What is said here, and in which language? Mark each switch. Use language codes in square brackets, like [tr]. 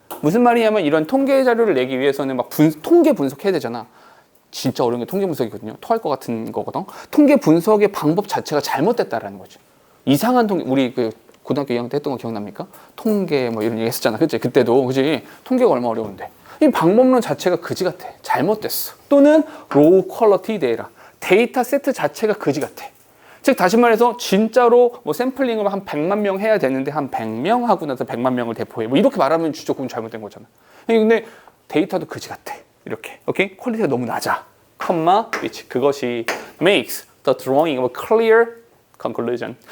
[ko] 무슨 말이냐면 이런 통계 자료를 내기 위해서는 막 통계 분석해야 되잖아. 진짜 어려운 게 통계 분석이거든요. 토할 것 같은 거거든. 통계 분석의 방법 자체가 잘못됐다라는 거죠. 이상한 통계, 우리 그 고등학교 2학년 때 했던 거 기억납니까? 통계 뭐 이런 얘기 했었잖아. 그치? 그때도. 그치? 통계가 얼마나 어려운데. 이 방법론 자체가 그지 같아. 잘못됐어. 또는 [en] low quality data. [ko] 데이터 세트 자체가 그지 같아. 즉 다시 말해서 진짜로 뭐 샘플링을 한 100만 명 해야 되는데 한 100명 하고 나서 100만 명을 대포해. 뭐 이렇게 말하면 조금 잘못된 거잖아. 근데 데이터도 그지 같아. 이렇게. 오케이? 퀄리티가 너무 낮아. 컴마 [en] which [ko] 그것이 [en] makes the drawing of a clear conclusion.